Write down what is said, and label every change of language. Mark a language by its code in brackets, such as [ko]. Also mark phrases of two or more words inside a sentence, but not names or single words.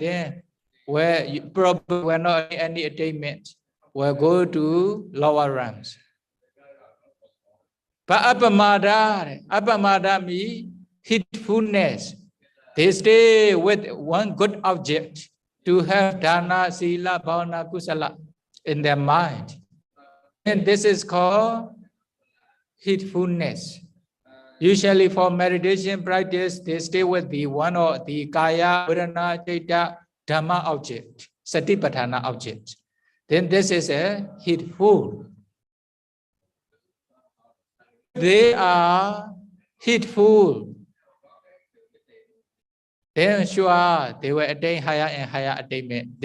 [en] Then where you probably will not any attainment, will go to lower ranks. But apamada means heedfulness. They stay with one good object to have [pi] dana, sila, bhavana, kusala [en] in their mind. And this is called heedfulness. Usually for meditation practice, they stay with the one or the [pi] kaya, vedana, citta, dhamma [en] object, satipatthana object. Then this is a heedful. They are heedful. Then sure, they will attain higher and higher attainment.